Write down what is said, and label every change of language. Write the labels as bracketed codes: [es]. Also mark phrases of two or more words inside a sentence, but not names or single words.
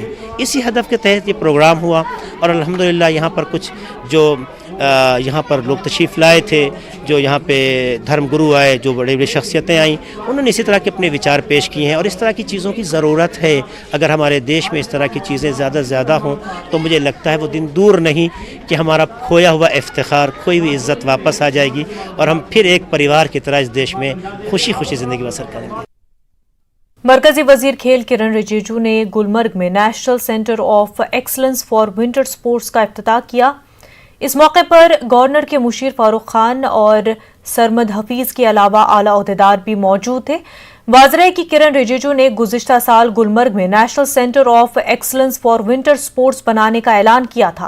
[ur] اسی ہدف کے تحت یہ پروگرام ہوا، اور الحمدللہ یہاں پر کچھ جو یہاں پر لوگ تشریف لائے تھے، جو یہاں پہ دھرم گرو آئے، جو بڑے بڑے شخصیتیں آئیں، انہوں نے اسی طرح کے اپنے وچار پیش کیے ہیں، اور اس طرح کی چیزوں کی ضرورت ہے۔ اگر ہمارے دیش میں اس طرح کی چیزیں زیادہ سے زیادہ ہوں تو مجھے لگتا ہے وہ دن دور نہیں کہ ہمارا کھویا ہوا افتخار، کھوئی ہوئی عزت واپس آ جائے گی، اور ہم پھر ایک پریوار کی طرح اس دیش میں خوشی خوشی زندگی بسر کریں گے۔ مرکزی وزیر کھیل کرن رجیجو نے گلمرگ میں نیشنل سینٹر آف ایکسلنس فار ونٹر سپورٹس کا افتتاح کیا۔ اس موقع پر گورنر کے مشیر فاروق خان اور سرمد حفیظ کے علاوہ اعلیٰ عہدیدار بھی موجود تھے۔ واضح ہے کہ کرن رجیجو نے گزشتہ سال گلمرگ میں نیشنل سینٹر آف ایکسلنس فار ونٹر سپورٹس بنانے کا اعلان کیا تھا۔